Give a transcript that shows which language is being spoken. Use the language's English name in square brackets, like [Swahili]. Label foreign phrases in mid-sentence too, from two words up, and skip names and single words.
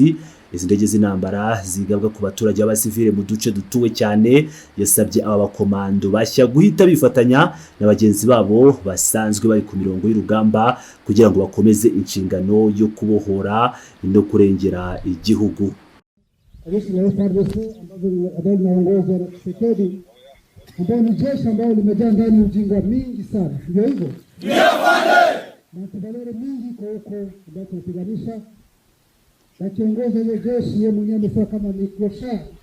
[Kinyarwanda] Izi ndege z'intambara zigabwa ku baturage b'abasivile mu duce dutuwe cyane. Yasabye aba bakomando bashya guhita bifatanya na bagenzi babo basanzwe bari ku mirongo y'urugamba kugira ngo bakomeze inshingano yo kubohora no kurengera igihugu. [Swahili] Na kiongozi wa jeshi yeye mwenyewe amesema kama ni kosha.